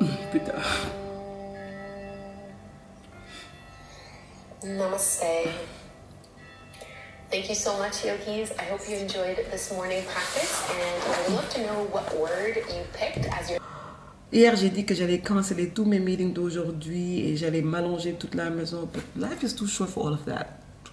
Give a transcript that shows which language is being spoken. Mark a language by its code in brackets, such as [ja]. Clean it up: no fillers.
[fr] Putain. [en] Namaste. Thank you so much, yogis. I hope you enjoyed this morning practice, and I would love to know what word you picked as your... [fr] Hier, j'ai dit que j'allais canceller tous mes meetings d'aujourd'hui et j'allais m'allonger toute la maison. [en] But life is too short for all of that.